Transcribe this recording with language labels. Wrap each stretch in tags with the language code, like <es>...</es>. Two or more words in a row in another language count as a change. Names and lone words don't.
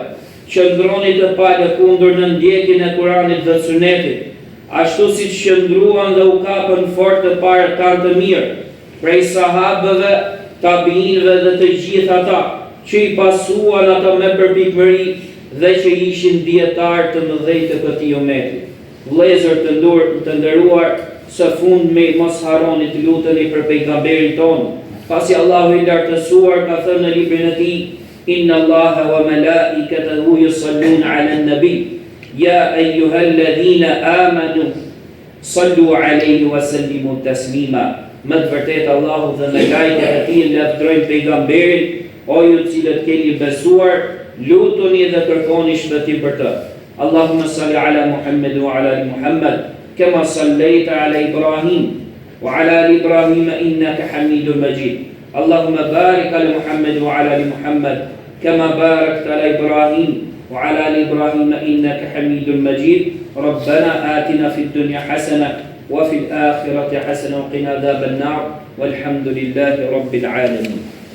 <sq>Qëndroni të palëkundur në ndjekjen e Kuranit dhe Sunetit, ashtu si qëndruan dhe u kapën fort të parë kanë të mirë, prej sahabëve, tabiinëve dhe të gjithë ata që i pasuan ato me përpikmëri dhe që ishin dietarë të mëdhenj të këtij ummeti. Vëllezër të nderuar, së fundmi mos harroni të luteni për pejgamberin tonë, pasi Allahu i lartësuar ka thënë në librin e tij:</sq> <ar>إن الله وملائكته يصلون على النبي يا أيها الذين آمنوا صلوا عليه وسلموا تسليما.</ar> <sq>Më të vërtetë Allahu dhe melekët e tij lavdrojnë pejgamberin, o ju të cilët keni besuar, lutuni dhe kërkoni shpëtim për të.</sq> <ar>اللهم صل على محمد وعلى آل محمد كما صليت على إبراهيم وعلى آل إبراهيم إنك حميد مجيد. اللهم بارك على محمد وعلى آل محمد كما باركت على إبراهيم وعلى آل إبراهيم إنك حميد مجيد. ربنا آتنا في الدنيا حسنة وفي الآخرة حسنة وقنا عذاب النار والحمد لله رب العالمين.</ar>